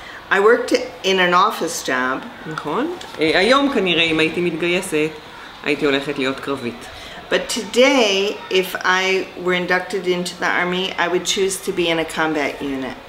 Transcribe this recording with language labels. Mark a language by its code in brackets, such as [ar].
[en] I worked in an office job. [he] נכון. היום כנראה אם הייתי מתגייסת, הייתי הולכת להיות קרבית. [en] But today, if I were inducted into the Army, I would choose to be in a combat unit.